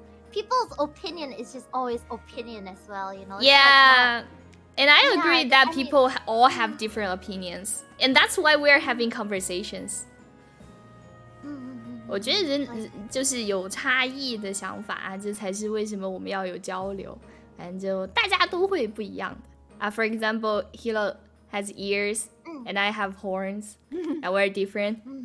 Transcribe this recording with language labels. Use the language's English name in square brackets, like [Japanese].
[English] People's opinion is just always opinion as well, Yeah. And I agree that people all have different opinions. And that's why we're having conversations. [Chinese] 我觉得人就是有差异的想法，这才是为什么我们要有交流。反正就大家都会不一样的。 [English] For example, Hilo has ears and I have horns and we're different.